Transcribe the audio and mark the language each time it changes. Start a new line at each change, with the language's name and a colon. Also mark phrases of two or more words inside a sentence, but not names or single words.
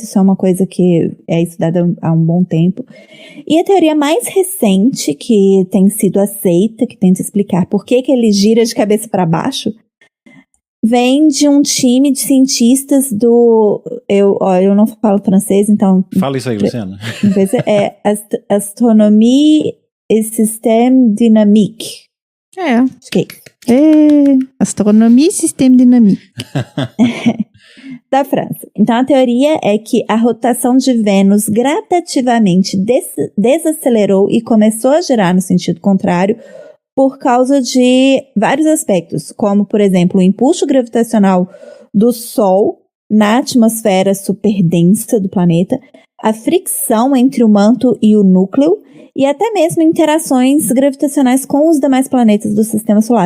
Portuguese: Isso é uma coisa que é estudada há um bom tempo. E a teoria mais recente que tem sido aceita, que tenta explicar por que ele gira de cabeça para baixo, vem de um time de cientistas eu não falo francês, então... Fala isso aí, Luciana. É Astronomie et Système Dynamique. Okay. Astronomie e Système Dynamique. Da França. Então, a teoria é que a rotação de Vênus gradativamente desacelerou e começou a girar no sentido contrário por causa de vários aspectos, como, por exemplo, o impulso gravitacional do Sol na atmosfera superdensa do planeta, a fricção entre o manto e o núcleo, e até mesmo interações gravitacionais com os demais planetas do sistema solar.